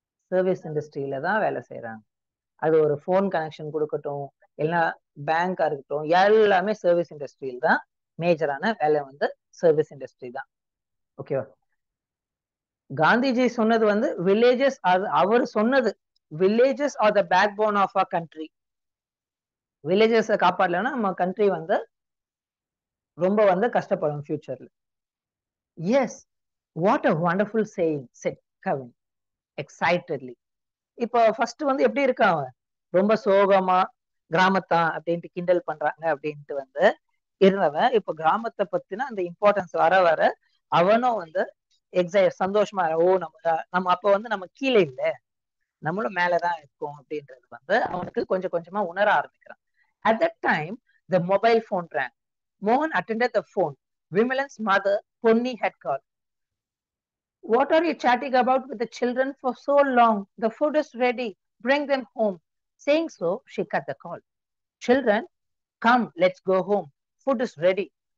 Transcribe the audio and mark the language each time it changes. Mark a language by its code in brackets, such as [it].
[ta] Service இண்டஸ்ட்ரியில தான் வேலை செய்யறாங்க. அது ஒரு போன் கனெக்ஷன் கொடுக்கட்டும், எல்லாம் பேங்கா இருக்கட்டும், எல்லாமே சர்வீஸ் இண்டஸ்ட்ரியில் தான் மேஜரான வேலை வந்து சர்வீஸ் இண்டஸ்ட்ரி தான். ஓகேவா? காந்திஜி சொன்னது வந்து வில்லேஜஸ், அவர் சொன்னது [en] villages are the backbone of our country. [ta] villages காப்பாடலன்னா நம்ம country வந்து ரொம்ப வந்து கஷ்டப்படும் futureல. [en] Yes, what a wonderful saying, said Kevin excitedly. [ta] இப்போ ஃபர்ஸ்ட் வந்து எப்படி இருக்கான், ரொம்ப சோகமா கிராமத்தான் அப்படின்ட்டு கிண்டல் பண்றாங்க அப்படின்ட்டு வந்து இருந்தவன் இப்போ கிராமத்தை பத்தின அந்த இம்பார்ட்டன்ஸ் வர வர அவனும் வந்து சந்தோஷமா ஓ நம்ம அப்ப வந்து நம்ம கீழே இல்ல, நம்மளும் மேலதான் இருக்கோம் அப்படின்றது வந்து அவனுக்கு கொஞ்சம் கொஞ்சமா உணர ஆரம்பிக்கிறான். [en] At that time, the mobile phone rang. Mohan attended the phone. Vimalan's mother, Ponni, had called. What are you chatting about with the children for so long? The food is ready. Bring them home. Saying so, she cut the call. Children, come, let's go home. Food is ready.